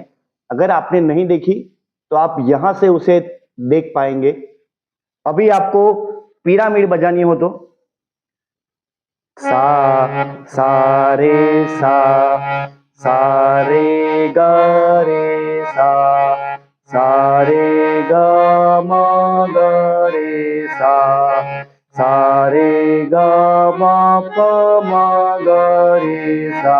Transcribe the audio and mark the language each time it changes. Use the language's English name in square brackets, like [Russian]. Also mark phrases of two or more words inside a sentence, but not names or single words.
[Hindi] अगर आपने नहीं देखी तो आप यहां से उसे देख पाएंगे। अभी आपको पिरामिड बजानी हो तो सा सा रे सा, सा रे ग रे सा, सा रे ग म ग रे सा, सा रे ग म प म ग रे सा।